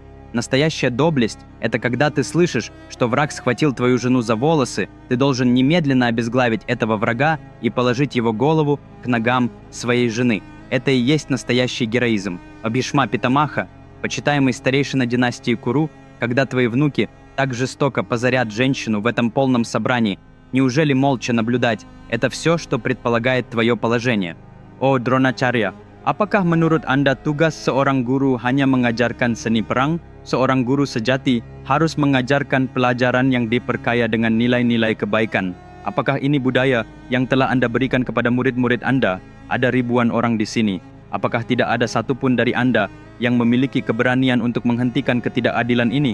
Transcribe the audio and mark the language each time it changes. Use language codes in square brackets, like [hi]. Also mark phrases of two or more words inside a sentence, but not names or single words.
[ru] Настоящая доблесть – это когда ты слышишь, что враг схватил твою жену за волосы, ты должен немедленно обезглавить этого врага и положить его голову к ногам своей жены. Это и есть настоящий героизм. Бхишма Питамаха, почитаемый старейшина династии Куру, когда твои внуки так жестоко позорят женщину в этом полном собрании, неужели молча наблюдать – это все, что предполагает твое положение? [id] О Дроначарya, apakah menurut Anda tugas seorang guru hanya mengajarkan seni perang? Seorang guru sejati harus mengajarkan pelajaran yang diperkaya dengan nilai-nilai kebaikan. Apakah ini budaya yang telah Anda berikan kepada murid-murid Anda? Ada ribuan orang di sini. Apakah tidak ada satupun dari Anda yang memiliki keberanian untuk menghentikan ketidakadilan ini?